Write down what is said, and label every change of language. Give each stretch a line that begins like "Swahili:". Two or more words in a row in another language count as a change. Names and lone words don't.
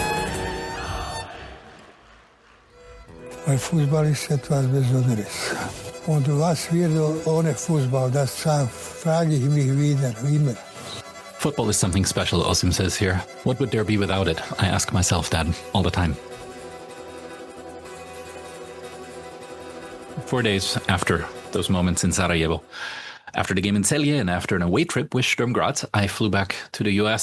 Bosnian: Fudbal je situacija bez adresa.
German: Und was wir ohne Fußball, das frage ich mich wieder, immer.
English: Football is something special, Osim says here. What would there be without it? I ask myself that all the time. 4 days after those moments in Sarajevo, after the game in Celje and after an away trip with Sturm Graz, I flew back to the US.